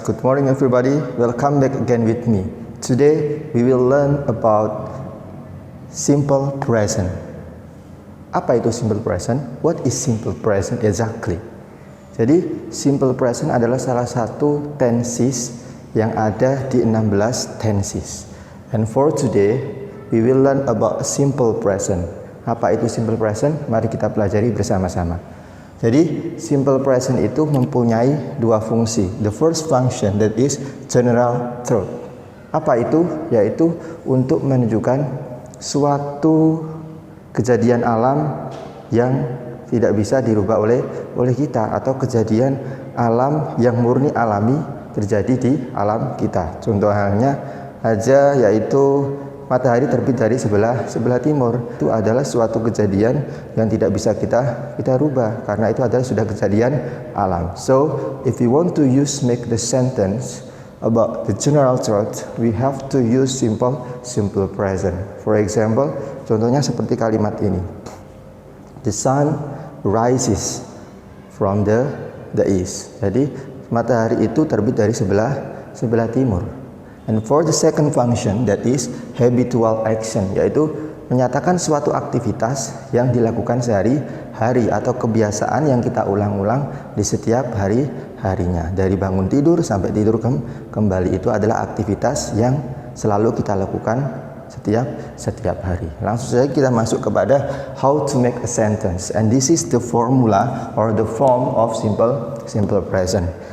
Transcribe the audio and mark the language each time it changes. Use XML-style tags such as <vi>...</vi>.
<en>Good morning everybody. Welcome back again with me. Today we will learn about simple present.</en> <id>Apa itu</id> <en>simple present? What is simple present exactly?</en> <id>Jadi simple present adalah salah satu tenses yang ada di 16 tenses.</id> <en>And for today we will learn about simple present.</en> <id>Apa itu simple present? Mari kita pelajari bersama-sama. Jadi simple present itu mempunyai dua fungsi.</id> <en>The first function that is general truth.</en> <id>Apa itu? Yaitu untuk menunjukkan suatu kejadian alam yang tidak bisa dirubah oleh kita, atau kejadian alam yang murni alami terjadi di alam kita. Contohnya aja yaitu matahari terbit dari sebelah timur. Itu adalah suatu kejadian yang tidak bisa kita rubah, karena itu adalah sudah kejadian alam.</id> <en>So if we want to make the sentence about the general truth, we have to use simple present. For example,</en> <id>contohnya seperti kalimat ini.</id> <en>The sun rises from the east.</en> <id>Jadi matahari itu terbit dari sebelah timur.</id> <en>And for the second function, that is habitual action,</en> <id>yaitu menyatakan suatu aktivitas yang dilakukan sehari-hari atau kebiasaan yang kita ulang-ulang di setiap harinya. Dari bangun tidur sampai tidur kembali, itu adalah aktivitas yang selalu kita lakukan setiap hari. Langsung saja kita masuk kepada</id> <en>how to make a sentence. And this is the formula or the form of simple present.</en>